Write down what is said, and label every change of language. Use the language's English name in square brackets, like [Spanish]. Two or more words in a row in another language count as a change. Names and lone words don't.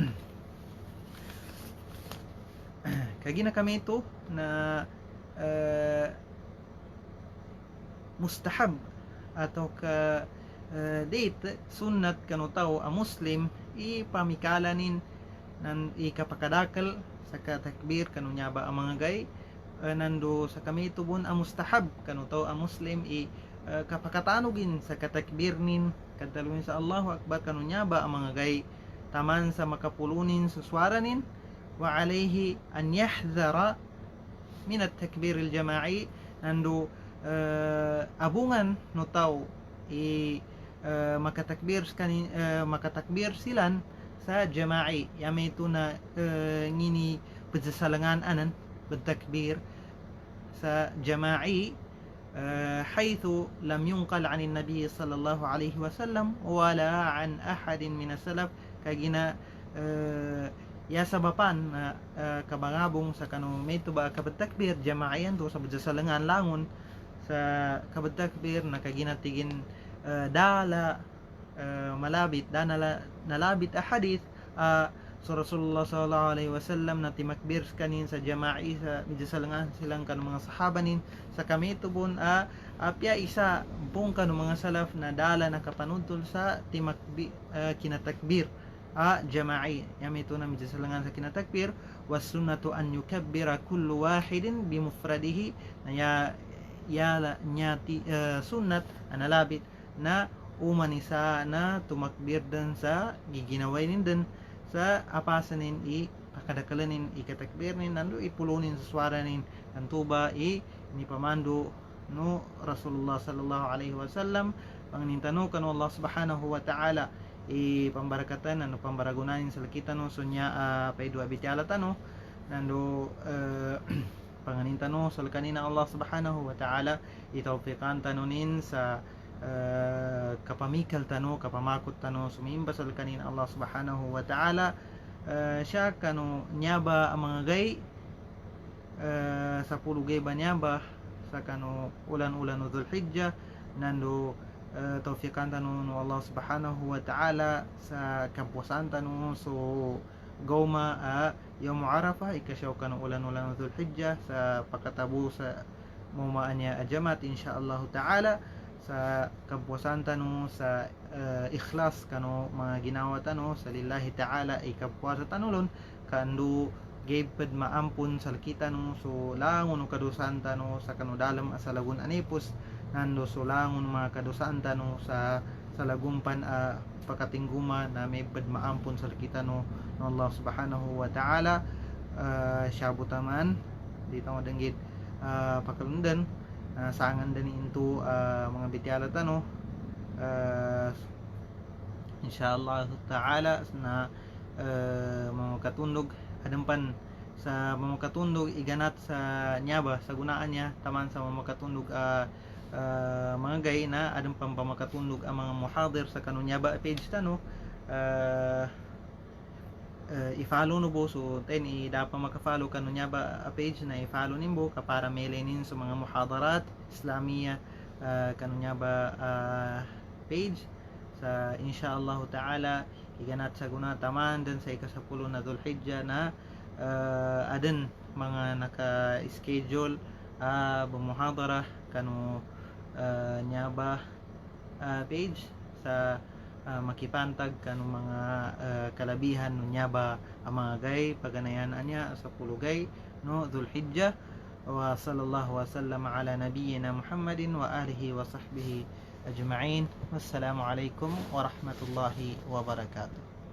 [Maguindanaon] kagina kami ito na mustahab atau ka date sunnat kanu tao a muslim ipamikalanin nan ikapakadakal sa katakbir kanu nyaba ang mga gay nando sa kami tubon a mustahab kanu tao a muslim kapakatanugin sa katakbir nin kadalawin sa [Arabic] الله أكبر [Maguindanaon] kanu nyaba ang mga gay taman sa makapulunin sa swaranin [Arabic] وعليه أن يحذر من التكبير الجماعي [Maguindanaon] nando abungan no tao makatakbir silan sa jama'i yami ito na ngini pagsasalangan anan pagtakbir sa jama'i [Arabic] حيث لم ينقل عن النبي صلى الله عليه وسلم ولا عن أحد من السلف [Maguindanaon] kagina ya sabapan na kabangabong sa kanong may tuba kabatakbir jamaayan to sa pagsasalangan langon sa kabatakbir na kaginatigin dala malabit nalabit hadith so [Arabic] رسول الله صلى الله عليه وسلم [Maguindanaon] na timakbir kanin sa jama'i sa midsalangan silang kanong mga sahabanin sa kami tubon apya isa pong kanong mga salaf na dala nakapanudtol sa kinatakbir jama'i yami ito na midsalangan sa kinatakbir [Arabic] والسنة أن يكبر كل واحد بمفرده [Maguindanaon] na nyati sunnat analabit na umanisa na tumakbir din sa giginaway din sa apasanin pakadakalanin ikatakbir nin nando ipulunin sa swaranin antuba ni pamando no [Arabic] رسول الله صلى الله عليه وسلم [Maguindanaon] pangnintano kanu [Arabic] الله سبحانه وتعالى [Maguindanaon] pambarakatan ano pambaragunanin sa lakita no sunya paidua bitiala tano nando panganintano sa kanina [Arabic] الله سبحانه وتعالى [Maguindanaon] itawfiqan tanunin sa kapamikal tano kapamakot tano sumimba sa kanina [Arabic] الله سبحانه وتعالى [Maguindanaon] siya kanu nyaba ang mga gay sa pulugay ba nyaba sa kanu ulan-ulan Dhul Hijjah nando tawfiqan tano no [Arabic] الله سبحانه وتعالى [Maguindanaon] sa kapuasan tano so gawma [Arabic] يوم عرفة [Maguindanaon] ikasyaw ka ng ulan-ulan Dhul Hijjah sa pagkatabo sa mumaan niya ajamat [Arabic] إن شاء الله تعالى [Maguindanaon] sa kapuasan tano sa ikhlas kano mga ginawa tano sa [Arabic] لله تعالى [Maguindanaon] ikapuasa tanulon kandu gayped maampun sa lakita no so langon kadusan tano sa kanudalam sa lagun anipos nando so langon mga kadusan tano sa lagumpan pagkatingguma na may ped maampun sa lakita no [Arabic] الله سبحانه وتعالى [Maguindanaon] siya butaman dito nga danggit pakalundan sangan din into mga bityala tano [Arabic] إن شاء الله تعالى [Maguindanaon] na mga katundog adampan sa mga katundog iganat sa nyaba sa gunaan niya taman sa mga katundog mga gay na adampan pamakatundog ang mga muhadir sa kanunyaba page tano i-follow no bo so ten dapat maka-follow kanunya ba page na i-follow nimbo para mailenin sa mga [Arabic] محاضرات إسلامية [Maguindanaon] kanunya ba page sa [Arabic] إن شاء الله تعالى [Maguindanaon] iganat sa guna taman din sa ikasapulo na Dhul Hijjah na adan mga naka-schedule bumuhadara kanu nya ba page sa makipantag kanong mga kalabihan nunya ba ang mga gay paganayan niya sa pulugay no Dhul-Hijjah. [Arabic] وصلى الله وسلم على نبينا محمد وعلى آله وصحبه أجمعين. والسلام عليكم ورحمة الله وبركاته.